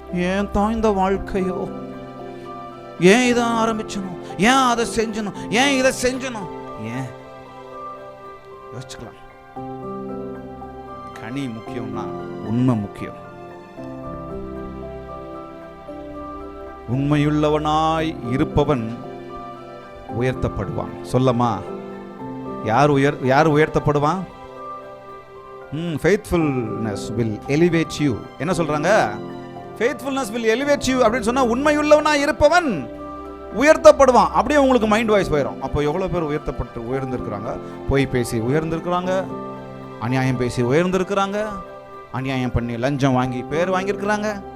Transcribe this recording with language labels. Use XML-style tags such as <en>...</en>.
<ta>ஏன் தான் இந்த வாழ்க்கையோ, ஏன் இதை ஆரம்பிச்சணும், ஏன் அதை செஞ்சணும், ஏன் இதை செஞ்சணும், ஏன் யோசிச்சுக்கலாம். கனி முக்கியம்னா உண்மை முக்கியம். உண்மையுள்ளவனாய் இருப்பவன் உயர்த்தப்படுவான். சொல்லமா? யார் உயர்த்தப்படுவான்?</ta> <en>faithfulness will elevate you.</en> <ta>என்ன சொல்றாங்க?</ta> <en>faithfulness will elevate you</en> <ta>அப்படின்னு சொன்னா உண்மையுள்ளவனா இருப்பவன் உயர்த்தப்படுவான். அப்படியே உங்களுக்கு மைண்ட் வாய்ஸ் போயிடும். அப்போ எவ்வளவு பேர் உயர்ந்திருக்கிறாங்க? பொய் பேசி உயர்ந்திருக்கிறாங்க, அநியாயம் பேசி உயர்ந்திருக்கிறாங்க, அநியாயம் பண்ணி லஞ்சம் வாங்கி பேர் வாங்கியிருக்கிறாங்க.</ta>